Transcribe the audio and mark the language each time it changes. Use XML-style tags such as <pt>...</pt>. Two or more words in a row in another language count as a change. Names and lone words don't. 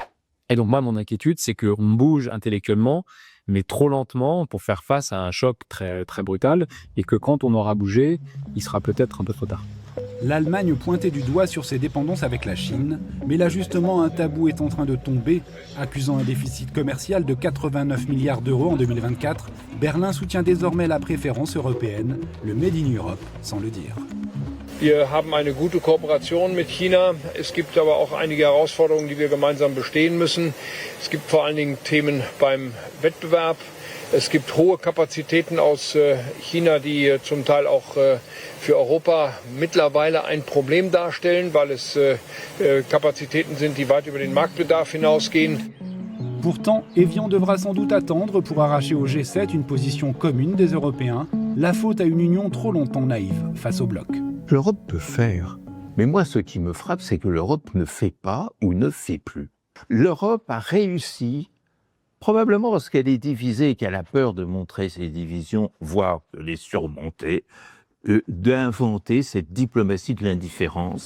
<fr>Et donc moi, mon inquiétude, c'est qu'on bouge intellectuellement, mais trop lentement pour faire face à un choc très, très brutal et que quand on aura bougé, il sera peut-être un peu trop tard. L'Allemagne pointait du doigt sur ses dépendances avec la Chine, mais là justement un tabou est en train de tomber. Accusant un déficit commercial de 89 milliards d'euros en 2024, Berlin soutient désormais la préférence européenne, le</fr> <en>Made in Europe,</en> <fr>sans le dire.</fr> <de>Wir haben eine gute Kooperation mit China. Es gibt aber auch einige Herausforderungen, die wir gemeinsam bestehen müssen. Es gibt vor allen Dingen Themen beim Wettbewerb. Es gibt hohe Kapazitäten aus China, die zum Teil auch für Europa mittlerweile ein Problem darstellen, weil es Kapazitäten sind, die weit über den Marktbedarf hinausgehen.</de> <fr>Pourtant, Evian devra sans doute attendre pour arracher au G7 une position commune des Européens, la faute à une union trop longtemps naïve face au bloc. L'Europe peut faire, mais moi ce qui me frappe, c'est que l'Europe ne fait pas ou ne fait plus. L'Europe a réussi, probablement parce qu'elle est divisée et qu'elle a peur de montrer ses divisions, voire de les surmonter, d'inventer cette diplomatie de l'indifférence.</fr>